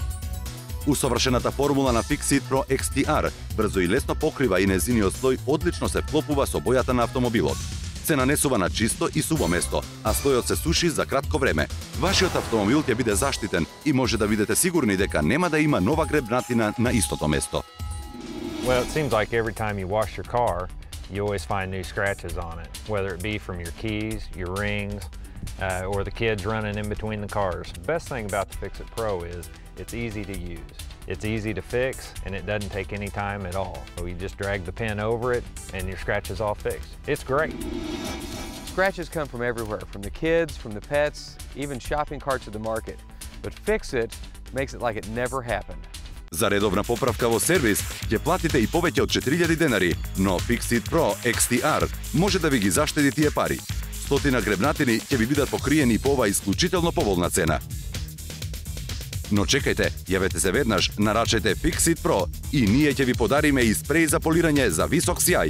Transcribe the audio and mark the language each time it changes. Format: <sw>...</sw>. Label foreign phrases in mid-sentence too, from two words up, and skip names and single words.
<mk>Усовршената формула на Fixit Pro XTR брзо и лесно покрива и незиниот слој одлично се вклопува со бојата на автомобилот. Се нанесува на чисто и суво место, а слојот се суши за кратко време. Вашиот автомобил ќе биде заштитен и може да бидете сигурни дека нема да има нова гребнатина на истото место.</mk> <en>Well, it seems like every time you wash your car, you always find new scratches on it, whether it be from your keys, your rings, or the kids running in between the cars. The best thing about the Fixit Pro is it's easy to use. It's easy to fix, and it doesn't take any time at all. So you just drag the pin over it, and your scratch is all fixed. It's great. Scratches come from everywhere, from the kids, from the pets, even shopping carts at the market. But Fixit makes it like it never happened.</en> <mk>За редовна поправка во сервис ќе платите и повеќе од 4000 денари, но Fixit Pro XTR може да ви ги заштеди тие пари. Стотина гребнатини ќе ви бидат покриени по оваа исклучително поволна цена. Но чекајте, јавете се веднаш, нарачете Fixit Pro и ние ќе ви подариме и спреј за полирање за висок сјај.</mk>